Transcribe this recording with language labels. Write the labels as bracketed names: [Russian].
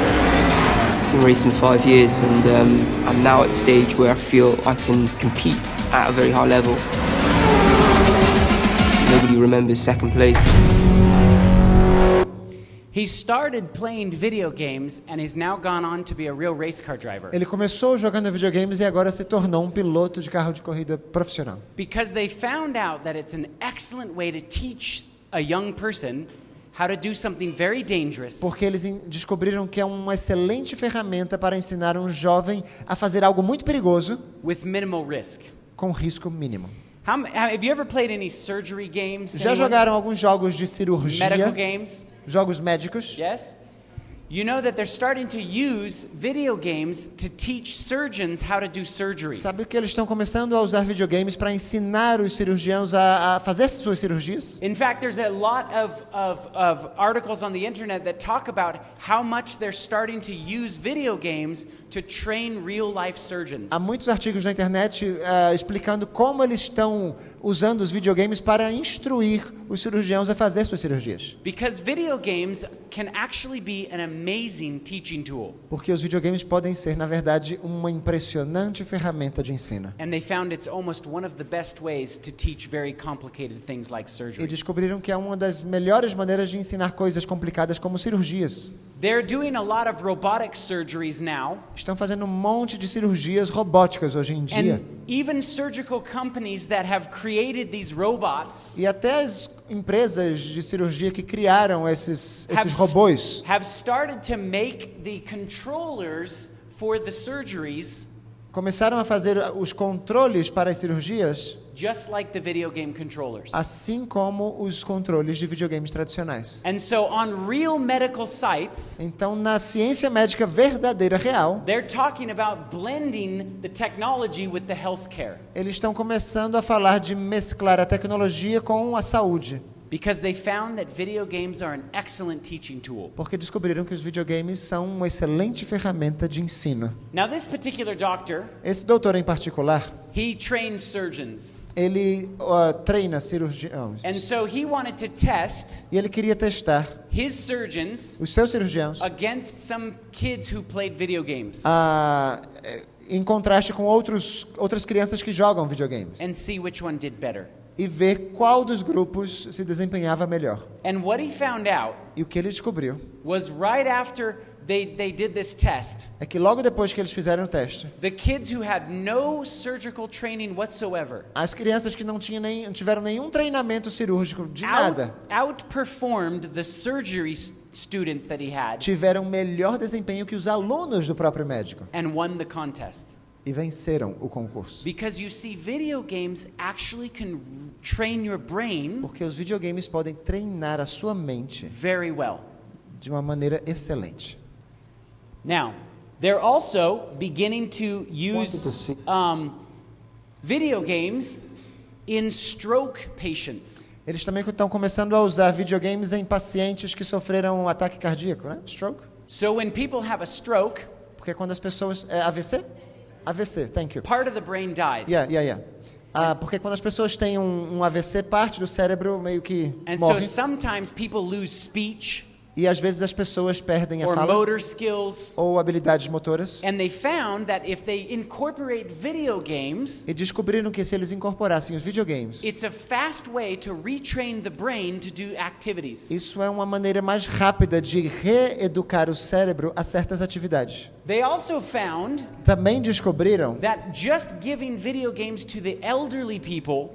[English] I've been racing 5 years and I'm now at the stage where I feel I can compete at a very high level. Nobody remembers second place. He started playing video games and has now gone on to be a real race car driver. [Portuguese] Ele começou jogando videogames e agora se tornou um piloto de carro de corrida profissional. [English] Because they found out that it's an excellent way to teach a young person how to do something very dangerous. [Portuguese] Porque eles descobriram que é uma excelente ferramenta para ensinar um jovem a fazer algo muito perigoso [English] With minimal risk. [Portuguese] com risco mínimo. [English] Have you ever played any surgery games? [Portuguese] Já [English] Anyone? [Portuguese] jogaram alguns jogos de cirurgia? [English] Medical games? [Portuguese] Jogos médicos? [English] Yes? You know that they're starting to use video games to teach surgeons how to do surgery. [Portuguese] Sabe que eles estão começando a usar videogames para ensinar os cirurgiões a fazer suas cirurgias? [English] In fact, there's a lot of articles on the internet that talk about how much they're starting to use video games to train real-life surgeons. [Portuguese] Há muitos artigos na internet explicando como eles estão usando os videogames para instruir os cirurgiões a fazer suas cirurgias. [English] Because video games can actually be an amazing teaching tool. [Portuguese] Porque os videogames podem ser, na verdade, uma impressionante ferramenta de ensino. [English] And they found it's almost one of the best ways to teach very complicated things like [Portuguese] E [English] surgery. [Portuguese] descobriram que é uma das melhores maneiras de ensinar coisas complicadas como cirurgias. [English] They're doing a lot of robotic surgeries now. [Portuguese] Estão fazendo um monte de cirurgias robóticas hoje em dia. [English] And even surgical companies that have created these robots [Portuguese] E até as empresas de cirurgia que criaram esses robôs [English] have started to make the controllers for the surgeries [Portuguese] começaram a fazer os controles para as cirurgias [English] just like the video game controllers. [Portuguese] assim como os controles de videogames tradicionais. [English] And so on real medical sites, [Portuguese] Então, na ciência médica verdadeira, real, [English] they're talking about blending the technology with the healthcare. [Portuguese] eles estão começando a falar de mesclar a tecnologia com a saúde. [English] Because they found that video games are an excellent teaching tool. [Portuguese] Porque descobriram que os videogames são uma excelente ferramenta de ensino. [English] Now this particular doctor, [Portuguese] Esse doutor em particular, [English] he trains surgeons. [Portuguese] ele treina cirurgiões. [English] And so he wanted to test [Portuguese] E ele queria testar [English] his surgeons [Portuguese] os seus cirurgiões [English] against some kids who played video games [Portuguese] em contraste com outras crianças que jogam videogames. [English] and see which one did better. [Portuguese] E ver qual dos grupos se desempenhava melhor. [English] And what he found out [Portuguese] E o que ele descobriu [English] was right after they did this test, [Portuguese] é que logo depois que eles fizeram o teste, [English] the kids who had no surgical training whatsoever [Portuguese] as crianças que não tiveram nenhum treinamento cirúrgico de nada [English] outperformed the surgery students that he had [Portuguese] tiveram melhor desempenho que os alunos do próprio médico [English] and won the contest. [Portuguese] e venceram o concurso. [English] Because you see, video games actually can train your brain [Portuguese] Porque os videogames podem treinar a sua mente [English] very well. [Portuguese] de uma maneira excelente. [English] Now, they're also beginning to use video games in stroke patients. [Portuguese] Eles também estão começando a usar videogames em pacientes que sofreram um ataque cardíaco, né? [English] Stroke. So when people have a stroke, [Portuguese] Porque quando as pessoas... [English] AVC? AVC, thank you. part of the brain dies. Yeah. [Portuguese] Porque quando as pessoas têm um AVC, parte do cérebro meio que [English] And so [Portuguese] morre. [English] sometimes people lose speech [Portuguese] E às vezes as pessoas perdem a [English] or [Portuguese] fala [English] motor skills. [Portuguese] ou habilidades motoras. [English] And they found that if they incorporate video games, [Portuguese] E descobriram que se eles incorporassem os videogames, [English] it's a fast way to retrain the brain to do activities. [Portuguese] isso é uma maneira mais rápida de reeducar o cérebro a certas atividades. [English] They also found [Portuguese] Também descobriram [English] that just giving video games to the elderly people.